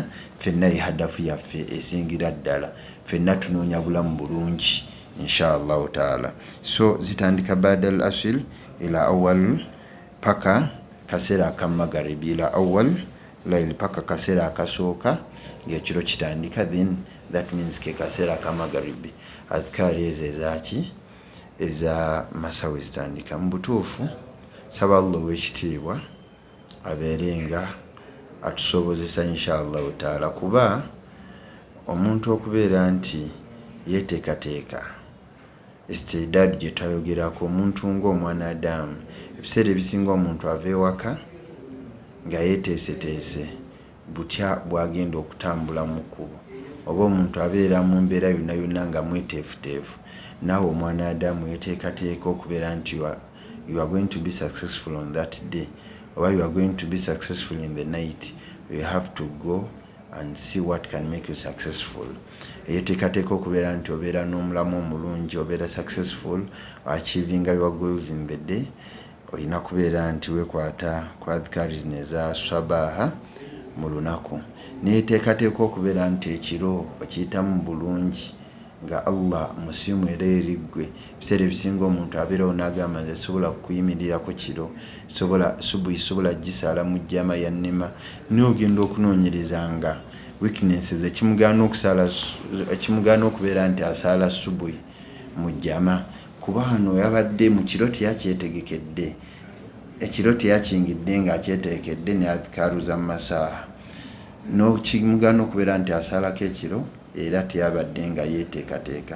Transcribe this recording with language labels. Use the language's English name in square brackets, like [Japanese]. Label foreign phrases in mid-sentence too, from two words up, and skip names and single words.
[Ganda] Ffenna ye hadafu yaffe esingira ddala, ffenna tunoonya bulamu bulungi [Arabic] إن شاء الله تعالى. [Ganda] So zitandika [Arabic] بعد العصر إلى أول, [Ganda] paka kaseera akamagaribi, [Arabic] إلى أول الليل, [Ganda] paka kaseera akasooka ng'ekiro kitandika, [English] then that means [Ganda] ke kaseera akamagaribi. Adhikaari ezo ezaki eza masawe zitandika. Mu butuufu saba Allah ow'ekitiibwa abeere nga atusobozesa [Arabic] إن شاء الله تعالى, [Ganda] kuba omuntu okubeera nti yeteekateeka istidaadi gye twayogerako, omuntu ng'omwana Adamu ebiseera ebisinga omuntu ava ewaka nga yeeteeseteese butya bwagenda okutambula mu kkubo, oba omuntu abeera mu mbeera yonna nga mweteefuteefu. Naawe omwana Adamu yeteekateeka okubeera nti [English] you are going to be successful on that day, or you are going to be successful in the night. You have to go and see what can make you successful. [Ganda] Yeteekateeka okubeera nti obeera n'omulamu omulungi, obeera [English] successful, achieving your goals in the day. [Ganda] Olina kubeera nti weekwata ku adhikaari zino eza sabaha mu lunaku. Neyeteekateeka okubeera nti ekiro okiyitamu bulungi nga Allah musiimu era eriggwe. Ebiseera ebisinga omuntu abeerawo n'agamba nze sobola kukuyimirirako kiro, subuhi sobola gisaala mu jjama yannema, n'ogenda okunoonyerezanga weaknesses ekimugaana okubeera nti asaala subuhi mu jjama, kuba hano yabadde mu kiro teyakyetegekedde, ekiro teyakingidde ng'akyetegekedde ne adhikaaru za masaa, n'okimugaana okubeera nti asaalako ekiro era teyabadde nga yeeteekateeka.